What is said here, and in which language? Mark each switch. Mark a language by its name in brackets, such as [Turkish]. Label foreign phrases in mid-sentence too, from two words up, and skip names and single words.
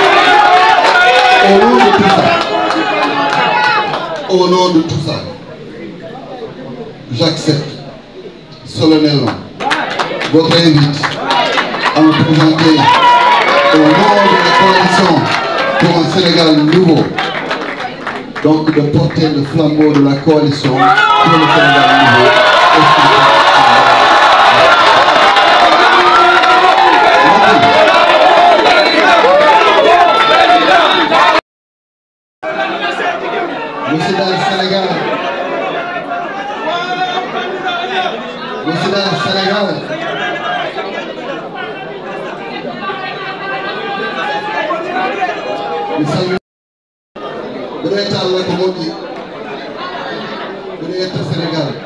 [French] Au nom de tout ça, j'accepte solennellement votre invite à me présenter au nom de la coalition pour un Sénégal nouveau, donc de porter le flambeau de la coalition pour le Sénégal nouveau. Monsieur le Sénégal, [Fula] mi salmini mbiɗo yetta Allah ko moƴƴi, mbiɗo yetta Sénégal